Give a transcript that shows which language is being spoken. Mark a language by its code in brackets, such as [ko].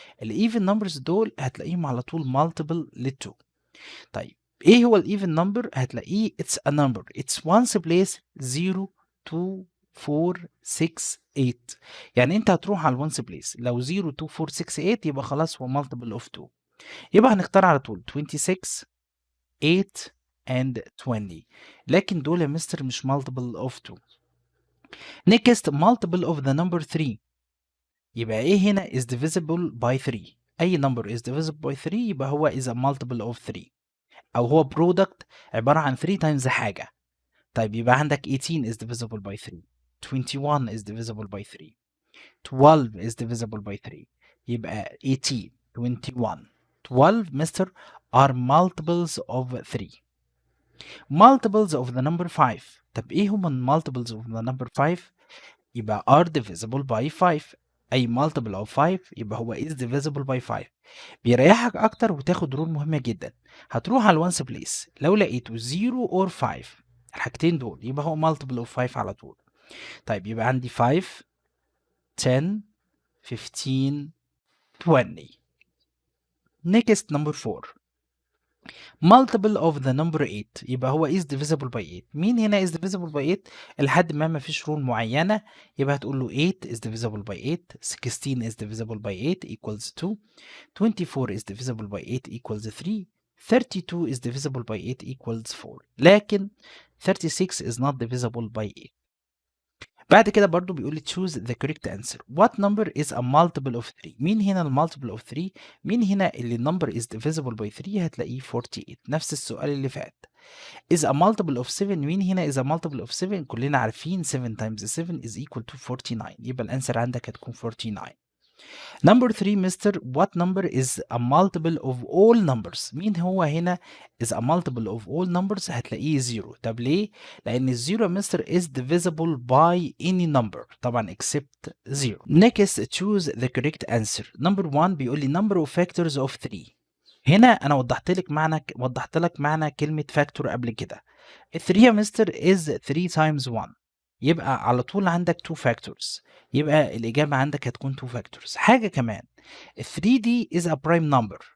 [ar] ال even numbers دول هتلاقيهم على طول multiple لل 2. طيب ايه هو [en] ال even number؟ هتلاقيه it's a number it's ones place 0 2 4 6 8. [ar] يعني انت هتروح على الونس بليس لو 0 2 4 6 8 يبقى خلاص هو multiple of 2. يبقى هنختار على طول 26 [en] 8 and 20. [ar] لكن دول يا مستر مش multiple of 2. [en] next multiple of the number 3. يبقى ايه هنا is divisible by 3. [ar] اي [en] number is divisible by 3 يبقى هو is a multiple of 3، او هو product عبارة عن 3 times حاجة. طيب يبقى عندك 18 is divisible by 3. 21 is divisible by 3. 12 is divisible by 3. [ar] يبقى 18 21 12 مستر [en] are multiples of 3. multiples of the number 5. طب ايه هما multiples of the number 5؟ يبقى are divisible by 5. اي multiple of 5 يبقى هو is divisible by 5. [ar] بيريحك اكتر وتاخد رول مهمة جدا. هتروح على الونس بليس لو لقيته [en] 0 or 5 [ar] الحاجتين دول يبقى هو multiple of 5 على طول. طيب يبقى عندي 5 10 15 20. [en] next number 4 multiple of the number 8. يبقى هو is divisible by 8. [ar] مين هنا [en] is divisible by 8؟ [ar] لحد ما فيش رول معينة يبقى هتقول له [en] 8 is divisible by 8. 16 is divisible by 8 equals 2. 24 is divisible by 8 equals 3. 32 is divisible by 8 equals 4. لكن 36 is not divisible by 8. [ar] بعد كده برضو بيقول لي [en] choose the correct answer. What number is a multiple of 3؟ [ar] مين هنا المالتيبل [en] of 3؟ مين هنا اللي النمبر is divisible by 3؟ هتلاقيه 48. [ar] نفس السؤال اللي فات. [en] is a multiple of 7؟ [ar] مين هنا [en] is a multiple of 7؟ كلنا عارفين 7 times 7 is equal to 49. [ar] يبقى الانسر عندك هتكون 49. [en] Number 3 mister what number is a multiple of all numbers؟ [ar] مين هو هنا [en] is a multiple of all numbers؟ هتلاقيه 0. [ar] طب ليه؟ لأن الزيرو يا مستر [en] is divisible by any number طبعا except 0. Next choose the correct answer. Number 1 [ar] بيقول لي [en] number of factors of 3. [ar] هنا أنا وضحت لك معنى كلمة factor قبل كده. [en] 3 يا mister is 3 times 1. [ar] يبقى على طول عندك 2 factors. يبقى الإجابة عندك هتكون 2 factors. حاجة كمان 3 دي [en] is a prime number.